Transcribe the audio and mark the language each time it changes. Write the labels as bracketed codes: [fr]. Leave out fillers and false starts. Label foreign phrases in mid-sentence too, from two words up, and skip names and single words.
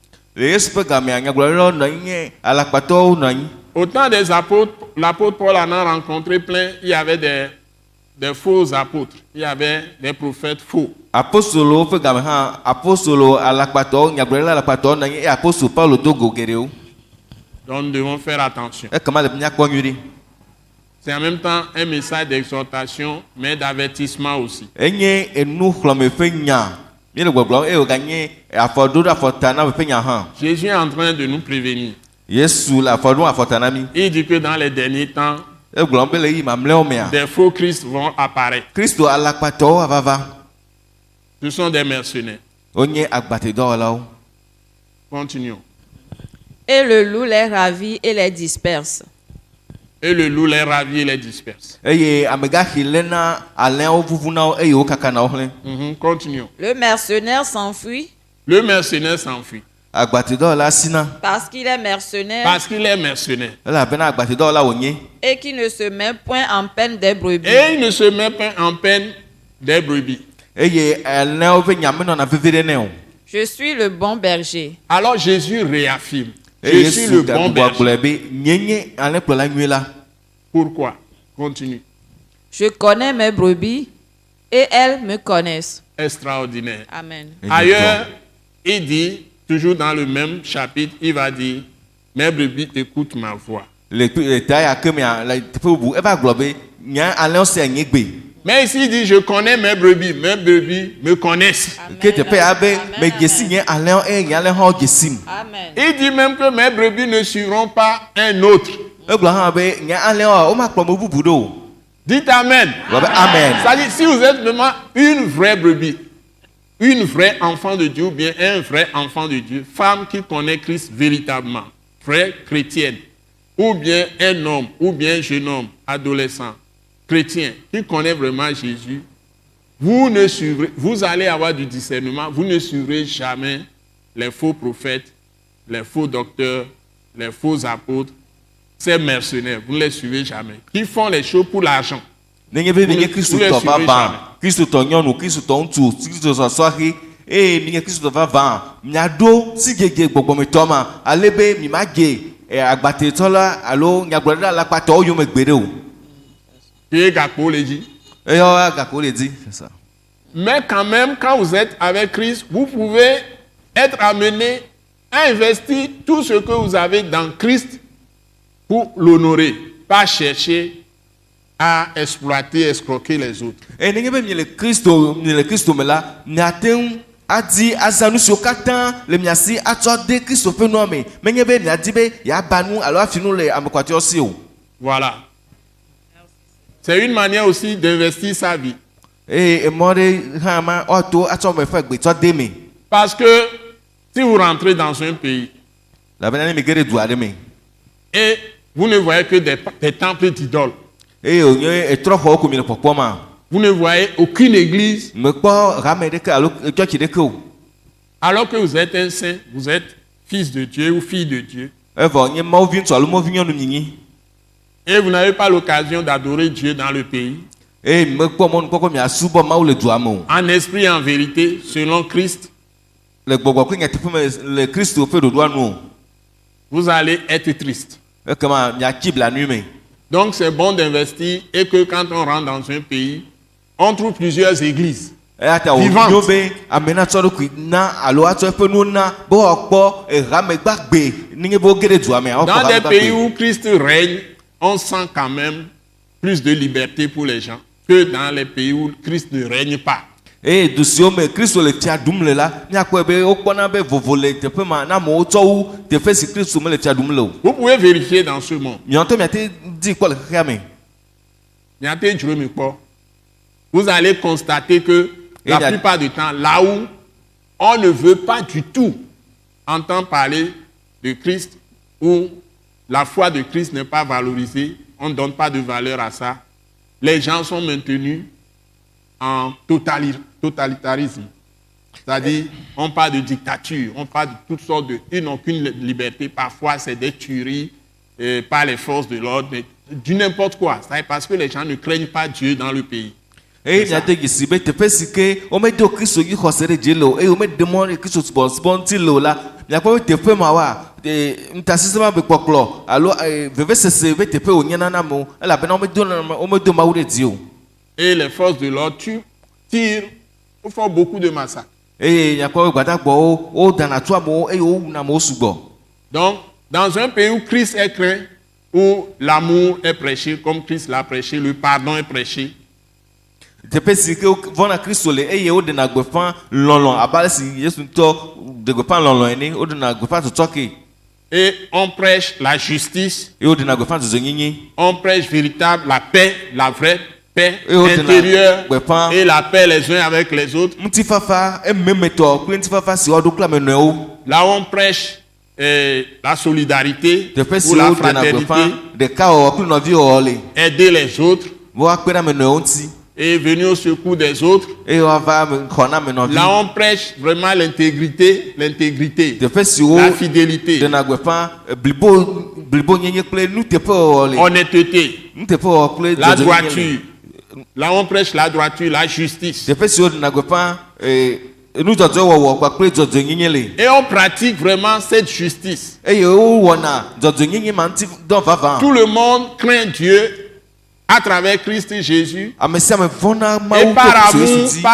[fr] Au temps des apôtres, l'apôtre Paul en a rencontré plein, il y avait des faux apôtres, il y avait des prophètes faux. Donc nous devons faire attention. C'est en même temps un message d'exhortation, mais d'avertissement aussi. [ee] Enye enu xlɔme ƒe nya. Mi le gbɔgblɔm eye wòganye afɔɖoɖo afɔta na ƒe nya hã. [fr] Jésus est en train de nous prévenir. [ee] Yesu le afɔɖo afɔta na mi. [fr] Il dit que dans les derniers temps, [ee] Egblɔm be le yi mamlɛwo mea. [fr] des faux Christ vont apparaître. [ee] Kristo alakpatɔwo avava. [fr] Ce sont des mercenaires. [ee] Wonye agbatedɔwɔlawo. [fr] Continuons. Et le loup les ravit et les disperse. Et le loup les ravit et les disperse. [ee] Eye amegaxi lena alẽwo vuvuna wo eye wokakana wo hlẽ. [fr] Continuons. Le mercenaire s'enfuit Le mercenaire s'enfuit [ee] Agbatedɔwɔla sina. [fr] parce qu'il est mercenaire parce qu'il est mercenaire. [ee] Elabena agbatedɔwɔla wònye. [fr] et qu'il ne se met point en peine des brebis. Et il ne se met pas en peine des brebis. [ee] Eye alẽwo ƒe nya menɔna vevi ɖe nɛ o. [fr] Je suis le bon berger. Alors Jésus réaffirme. Je [ee] Eye [fr] suis [ee] Yesu [fr] le bon [ee] gagblɔ [fr] berger. [ee] be nye alẽkplɔla nyui la. [fr] Pourquoi? Continue. Je connais mes brebis et elles me connaissent. Extraordinaire. Amen. Ailleurs, il dit, toujours dans le même chapitre, il va dire, mes brebis écoutent ma voix. [ee] Le ta ya ke mea le teƒe bubu eva gblɔ be nya alẽwo sea nye gbe. [fr] Mais ici, il dit, je connais mes brebis me connaissent. [ee] Ke teƒe ya be me dzesi nye alẽwo eye nye alẽ hã wo dzesim. [fr] Amen. Il dit même que mes brebis ne suivront pas un autre. [ee] Egblɔ hã be nye alẽwo womakplɔ me bubu ɖo o. [fr] Dites Amen. [ee] Gblɔ be amen. [fr] C'est-à-dire, si vous êtes vraiment une vraie brebis, une vraie enfant de Dieu ou bien un vrai enfant de Dieu, femme qui connaît Christ véritablement, vraie chrétienne, ou bien un homme, ou bien un jeune homme, adolescent, chrétien, qui connaît vraiment Jésus, vous allez avoir du discernement, vous ne suivrez jamais les faux prophètes, les faux docteurs, les faux apôtres, ces mercenaires, vous ne les suivez jamais, qui font les choses pour l'argent. [ee] Nenye be minye kristotɔ vava, kristotɔ nyɔnu, kristotɔ ŋutsu, kristotɔ sɔhi, eye minye kristotɔ vava, miaɖo sigege gbɔgbɔmetɔ ma, ale be mi ma dze agbatetɔ la alo nyagblɔɖila alakpatɔwo yome gbe ɖe o. [fr] Et Gakpo le dit. [ee] Eyɔ gako le di. [fr] C'est ça. Mais quand même, quand vous êtes avec Christ, vous pouvez être amené à investir tout ce que vous avez dans Christ pour l'honorer, pas chercher à exploiter, escroquer les autres. [ee] Eye nenye be mi le Kristo me la, miate ŋu adi aza nu siwo katã le mia si atsɔ de Kristo ƒe nua me. Menye be miadi be yeaba nu alo afi nu le ame kpɔtɔewo si o. [fr] Voilà. C'est une manière aussi d'investir sa vie. [ee] Eye emɔ ɖe hã ma woato atsɔ me ƒe gbetsɔ de me. [fr] Parce que si vous rentrez dans un pays [ee] Labena ne mi ge ɖe du aɖe me. [fr] et vous ne voyez que des temples d'idoles, [ee] Eye wònye etrɔxɔwo ko mi le kpɔkpɔm ma. [fr] vous ne voyez aucune église, [ee] Mekpɔ hame ɖeke alo tsɔtsi ɖeke o. [fr] alors que vous êtes un saint, vous êtes fils de Dieu ou fille de Dieu, [ee] Evɔ nye mawuvi ŋutsu alo mawuvi nyɔnu nyinyi. [fr] et vous n'avez pas l'occasion d'adorer Dieu dans le pays, [ee] Eye mekpɔ mɔnukpɔkpɔ miasubɔ Mawu le dua me o. [fr] en esprit et en vérité, selon Christ, [ee] Le gbɔgbɔ kple nyateƒe me le Kristo ƒe ɖoɖoa nu o. [fr] vous allez être triste. [ee] Ekema miatsi blanui me. [fr] Donc c'est bon d'investir et que quand on rentre dans un pays, on trouve plusieurs églises. [ee] Eya ta [fr] Vivante. [ee] wònyo be ame natsɔ ɖokui na alo atsɔ eƒe nu na be woakpɔ ehame gbagbe nenye be woge ɖe dua me. [fr] Dans des pays où Christ règne, on sent quand même plus de liberté pour les gens que dans les pays où Christ ne règne pas. [ee] Eye du siwo me Kristo le fia ɖum le la, miakpɔe be wokpɔna be vovo le teƒe ma na amewo tsɔ wu teƒe si Kristo mele fia ɖum le o. [fr] Vous pouvez vérifier dans ce monde. [ee] Miɔtɔ miate di kpɔ le xexea me. [fr] Vous allez constater que la plupart du temps, là où on ne veut pas du tout entendre parler de Christ, où la foi de Christ n'est pas valorisée, on ne donne pas de valeur à ça, les gens sont maintenus en totalitarisme. C'est-à-dire, on parle de dictature, on parle de toutes sortes de... Ils n'ont aucune liberté, parfois c'est des tueries par les forces de l'ordre, du n'importe quoi. C'est parce que les gens ne craignent pas Dieu dans le pays. [ee] Eye miate gisi be teƒe si ke womedo Kristo yi xɔse ɖe dzi le o eye womede mɔ ɖe Kristo subɔsubɔ ŋuti le o la, miakpɔ be teƒe ma wa ntasisema be kpɔkplɔ alo vevesese be teƒe wònye na amewo elabena womedo Mawu ɖe dzi o. [fr] Et les forces de l'ordre tirent, font beaucoup de massacres. [ee] Eye miakpɔ be gbadagbawo wodana tu amewo eye wowuna amewo sugbɔ. [fr] Donc, dans un pays où Christ est craint, où l'amour est prêché comme Christ l'a prêché, le pardon est prêché. [ee] Teƒe si ke vɔna Kristo le eye woɖena gbeƒã lɔlɔ abe si Yesu ŋutɔ ɖe gbeƒã lɔlɔ ene, woɖena gbeƒã tsɔtsɔ ke. [fr] Et on prêche la justice, [ee] Eye woɖena gbeƒã dzɔdzɔnyinyi. [fr] on prêche véritable la paix, la vraie paix Et au-delà, intérieure [ee] gbeƒã. [fr] et la paix les uns avec les autres. [ee] Ŋutifafa ememetɔ kple ŋutifafa si woaɖo kple ame nɔewo. [fr] Là où on prêche la solidarité [ee] Teƒe si [fr] ou la [ee] woɖena gbeƒã [fr] fraternité, [ee] ɖekawɔwɔ kple nɔviwɔwɔ le. [fr] aider les autres [ee] Woakpe ɖe ame nɔewo ŋuti. [fr] et venir au secours des autres. [ee] Eye woava xɔ na ame nɔvi. [fr] Là on prêche vraiment l'intégrité, [ee] Teƒe si wo [fr] la fidélité, [ee] ɖena gbeƒã blibonyenye kple nuteƒewɔwɔ le. [fr] honnêteté, [ee] Nuteƒewɔwɔ kple [fr] la [ee] dzɔdzɔnyenye le. [fr] droiture. Là on prêche la droiture, la justice. [ee] Teƒe si woɖena gbeƒã nudzɔdzɔwɔwɔ kpakple dzɔdzɔnyenye le. [fr] Et on pratique vraiment cette justice. [ee] Eye wowɔna dzɔdzɔnyenye ma ŋuti dɔ vavã. [fr] Tout le monde craint Dieu à travers Christ Jésus. [ee] Ame sia ame vɔna [fr] Et [ee] Mawu kple Yesu dzi.